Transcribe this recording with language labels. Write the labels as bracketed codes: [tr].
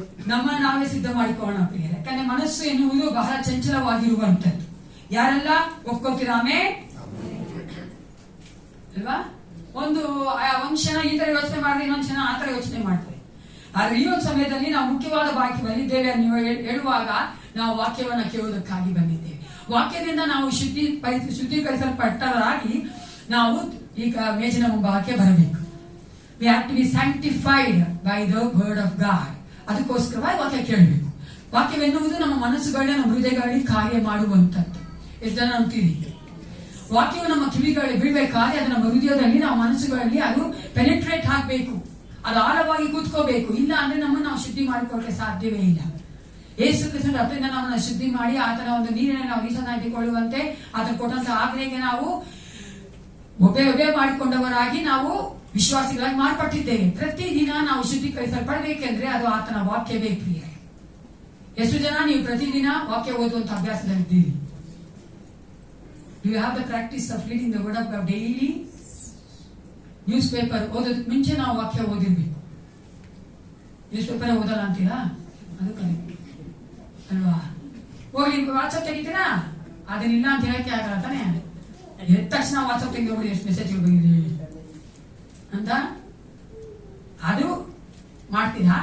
[kn] ನಮ್ಮನ್ನ ನಾವೇ ಸಿದ್ಧ ಮಾಡಿಕೊಳ್ಳೋಣ ಪ್ರಿಯರೇ. ಯಾಕಂದ್ರೆ ಮನಸ್ಸು ಎನ್ನುವುದು ಬಹಳ ಚಂಚಲವಾಗಿರುವಂತದ್ದು. ಯಾರೆಲ್ಲ ಒಪ್ಕೊಳ್ತೀರಾಮೇ ಅಲ್ವಾ? ಒಂದು ಕ್ಷಣ ಈ ತರ ಯೋಚನೆ ಮಾಡಿದ್ರೆ ಇನ್ನೊಂದು ಕ್ಷಣ ಆ ತರ ಯೋಚನೆ ಮಾಡ್ತಾರೆ. ಆದ್ರೆ ಈ ಒಂದು ಸಮಯದಲ್ಲಿ ನಾವು ಮುಖ್ಯವಾದ ಬಾಕಿ ಬಂದಿದ್ದೇವೆ ನೀವು ಹೇಳುವಾಗ ನಾವು ವಾಕ್ಯವನ್ನ ಕೇಳುವುದಕ್ಕಾಗಿ ಬಂದಿದ್ದೇವೆ. ವಾಕ್ಯದಿಂದ ನಾವು ಶುದ್ಧೀಕರಿಸಲ್ಪಟ್ಟವರಾಗಿ ನಾವು ಈಗ ಮೇಜಿನ ಮುಂಭಾಗಕ್ಕೆ ಬರಬೇಕು. [en] We have to be sanctified by the word of God. [kn] ಅದಕ್ಕೋಸ್ಕರವಾಗಿ ವಾಕ್ಯ ಕೇಳಬೇಕು. ವಾಕ್ಯವೆನ್ನುವುದು ನಮ್ಮ ಮನಸ್ಸುಗಳನ್ನ ನಮ್ಮ ಹೃದಯಗಳಲ್ಲಿ ಕಾರ್ಯ ಮಾಡುವಂಥದ್ದು. ಎಷ್ಟು ಜನ ಅಂತೀರಿ? ವಾಕ್ಯವು ನಮ್ಮ ಕಿವಿಗಳಿಗೆ ಬೀಳ್ಬೇಕಾದ್ರೆ ಅದು ನಮ್ಮ ಹೃದಯದಲ್ಲಿ, ನಮ್ಮ ಮನಸ್ಸುಗಳಲ್ಲಿ ಅದು ಪೆನೆಟ್ರೇಟ್ ಆಗಬೇಕು, ಅದು ಆಳವಾಗಿ ಕೂತ್ಕೋಬೇಕು. ಇಲ್ಲ ಅಂದ್ರೆ ನಮ್ಮನ್ನು ನಾವು ಶುದ್ಧಿ ಮಾಡಿಕೊಳ್ಳಕ್ಕೆ ಸಾಧ್ಯವೇ ಇಲ್ಲ. ಯೇಸು ಕ್ರಿಸ್ತನ ರಕ್ತದಿಂದ ನಮ್ಮನ್ನ ಶುದ್ಧಿ ಮಾಡಿ ಆತನ ಒಂದು ನೀರಿನ ನಾವು ನೀಸನಾಗಿಕೊಳ್ಳುವಂತೆ ಆತನ ಕೊಟ್ಟಂತ ಆಜ್ಞೆಗೆ ನಾವು ಒಬ್ಬೆ ಮಾಡಿಕೊಂಡವರಾಗಿ ನಾವು ವಿಶ್ವಾಸಿಗಳಾಗಿ ಮಾರ್ಪಟ್ಟಿದ್ದೇವೆ. ಪ್ರತಿದಿನ ನಾವು ಶುದ್ಧೀಕರಿಸಲ್ಪಡಬೇಕೆಂದ್ರೆ ಅದು ಆತನ ವಾಕ್ಯವೇ ಪ್ರಿಯ. ಎಷ್ಟು ಜನ ನೀವು ಪ್ರತಿದಿನ ವಾಕ್ಯ ಓದುವಂತ ಅಭ್ಯಾಸದಲ್ಲಿದ್ದೀರಿ? [en] Do you have the practice of reading the word of God daily? [kn] News paper ಓದೋದಕ್ಕೆ ಮುಂಚೆ ನಾವು ವಾಕ್ಯ ಓದಿರ್ಬೇಕು. ನ್ಯೂಸ್ ಪೇಪರ್ ಓದಲ್ಲ ಅಂತೀರಾ? ಅದು ಕರೆಕ್ಟ್ ಅಲ್ವಾ? ಹೋಗ್ಲಿ ವಾಟ್ಸಪ್ ತೆಗಿತೀರಾ? ಅದನ್ನಿಲ್ಲ ಅಂತ ಹೇಳಕ್ಕೆ ಆಗಲ್ಲ ತಾನೆ. ಎದ್ದ ತಕ್ಷಣ ವಾಟ್ಸಪ್ ತೆಗೆದು ಎಷ್ಟು ಮೆಸೇಜ್ ಬಂದಿದ್ದೀವಿ ಅಂತ ಅದು ಮಾಡ್ತೀರಾ?